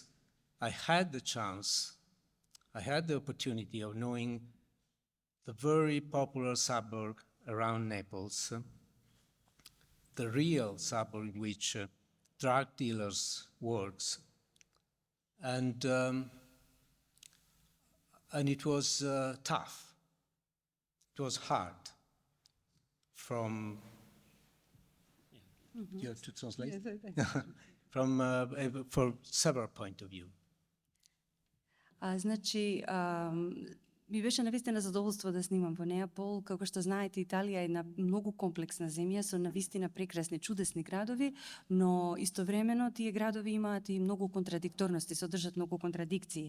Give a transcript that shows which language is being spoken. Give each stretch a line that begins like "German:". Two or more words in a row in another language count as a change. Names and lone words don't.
English: I had the chance, I had the opportunity of knowing the very popular suburb around Naples, the real suburb in which drug dealers works, and it was tough. It was hard. From you have to translate from for several point of view.
Macedonian: Значи, ми беше навистина задоволство да снимам во Неапол. Како што знаете, Италија е една многу комплексна земја со навистина прекрасни, чудесни градови, но истовремено тие градови имаат и многу контрадикторности, содржат многу контрадикции.